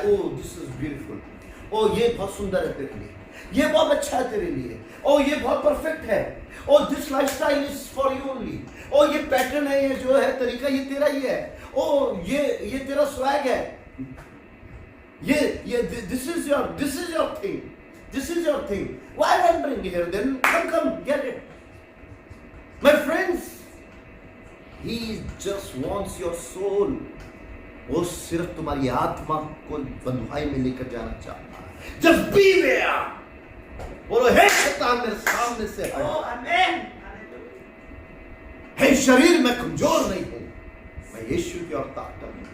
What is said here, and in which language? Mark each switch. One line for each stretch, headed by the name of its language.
Hindi: O
English: this is beautiful,
Hindi: ओ ये बहुत सुंदर है तेरे लिए, ये बहुत अच्छा है तेरे लिए, ओ ये बहुत परफेक्ट है, ओ
English: this lifestyle is for you only,
Hindi: ओ ये पैटर्न है, ये जो है तरीका ये तेरा ही है, ओ ये तेरा स्वैग है, ये
English: This is your thing, this is your thing. Why I'm bringing here? Then come get it, my friends. He just wants your soul.
Hindi: वो सिर्फ तुम्हारी आत्मा को बंधुआई में लेकर जाना चाहता है।
English: Just be there.
Hindi: बोलो हे शैतान मेरे सामने से हट।
English: Oh, amen.
Hindi: हे शरीर मैं कमजोर नहीं हूं, मैं यीशु की और ताकत हूं।